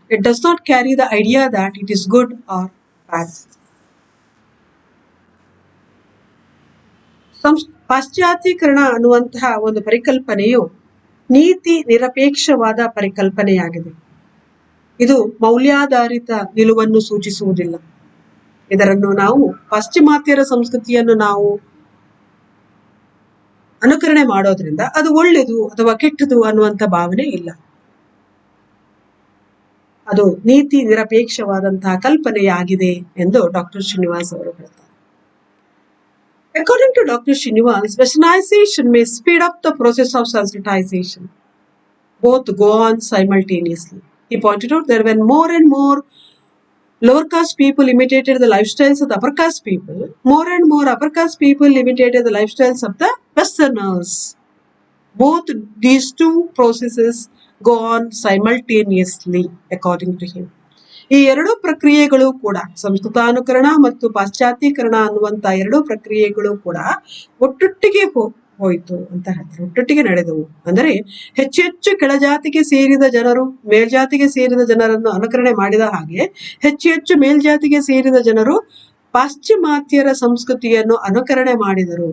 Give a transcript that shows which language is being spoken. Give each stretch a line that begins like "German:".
English: It does not carry the idea that it is good or bad.
Kannada: ಪಾಶ್ಚಾತ್ಯೀಕರಣ ಅನ್ನುವಂತಹ ಒಂದು ಪರಿಕಲ್ಪನೆಯು ನೀತಿ ನಿರಪೇಕ್ಷವಾದ ಪರಿಕಲ್ಪನೆಯಾಗಿದೆ. ಇದು ಮೌಲ್ಯಾಧಾರಿತ ನಿಲುವನ್ನು ಸೂಚಿಸುವುದಿಲ್ಲ. ಇದರನ್ನು ನಾವು ಪಾಶ್ಚಿಮಾತ್ಯರ ಸಂಸ್ಕೃತಿಯನ್ನು ನಾವು ಅನುಕರಣೆ ಮಾಡೋದ್ರಿಂದ ಅದು ಒಳ್ಳೆಯದು ಅಥವಾ ಕೆಟ್ಟದು ಅನ್ನುವಂಥ ಭಾವನೆ ಇಲ್ಲ. ಅದು ನೀತಿ ನಿರಪೇಕ್ಷವಾದಂತಹ ಕಲ್ಪನೆಯಾಗಿದೆ ಎಂದು ಡಾಕ್ಟರ್ ಶ್ರೀನಿವಾಸ್ ಅವರು ಹೇಳ್ತಾರೆ.
English: According to Dr. Srinivas, Westernization may speed up the process of Sanskritization. Both go on simultaneously. He pointed out there when more and more lower caste people imitated the lifestyles of the upper caste people. More and more upper caste people imitated the lifestyles of the Westerners. Both these two processes go on simultaneously, according to him.
Kannada: ಈ ಎರಡು ಪ್ರಕ್ರಿಯೆಗಳು ಕೂಡ ಸಂಸ್ಕೃತಾನುಕರಣ ಮತ್ತು ಪಾಶ್ಚಾತ್ಯೀಕರಣ ಅನ್ನುವಂತ ಎರಡು ಪ್ರಕ್ರಿಯೆಗಳು ಕೂಡ ಒಟ್ಟೊಟ್ಟಿಗೆ ಹೋಯಿತು ಅಂತ ಹೇಳ್ತಾರೆ. ಒಟ್ಟೊಟ್ಟಿಗೆ ನಡೆದವು. ಅಂದರೆ ಹೆಚ್ಚು ಹೆಚ್ಚು ಕೆಳಜಾತಿಗೆ ಸೇರಿದ ಜನರು ಮೇಲ್ಜಾತಿಗೆ ಸೇರಿದ ಜನರನ್ನು ಅನುಕರಣೆ ಮಾಡಿದ ಹಾಗೆ ಹೆಚ್ಚು ಹೆಚ್ಚು ಮೇಲ್ಜಾತಿಗೆ ಸೇರಿದ ಜನರು ಪಾಶ್ಚಿಮಾತ್ಯರ ಸಂಸ್ಕೃತಿಯನ್ನು ಅನುಕರಣೆ ಮಾಡಿದರು.